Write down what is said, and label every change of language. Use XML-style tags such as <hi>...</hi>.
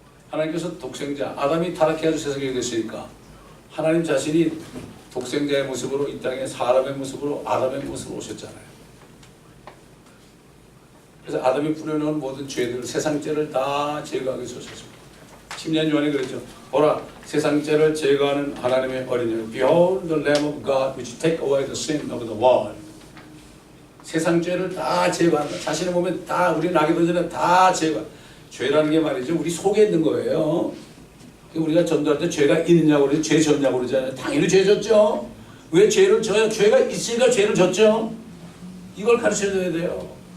<ko>하나님께서 독생자, 아담이 타락해서 세상에 됐으니까 하나님 자신이 독생자의 모습으로 이 땅에 사람의 모습으로 아담의 모습으로 오셨잖아요. 그래서 아담이 뿌려놓은 모든 죄들, 세상 죄를 다 제거하기 위해서 오셨습니다. 10년 전에 그랬죠. 보라, 세상 죄를 제거하는 하나님의 어린 양.</ko> <en>Behold the Lamb of God which take away the sin of the world.</en> <ko>세상 죄를 다 제거한다. 자신의 몸에 다 우리 나기도 전에 다 제거. 죄라는 게 말이죠. 우리 속에 있는 거예요. 우리가 전도할 때 죄가 있느냐고 그러죠. 죄 졌냐고 그러잖아요. 당연히 죄 졌죠. 왜 죄를 져요? 죄가 있으니까 죄를 졌죠. 이걸 가르쳐줘야 돼요.</ko>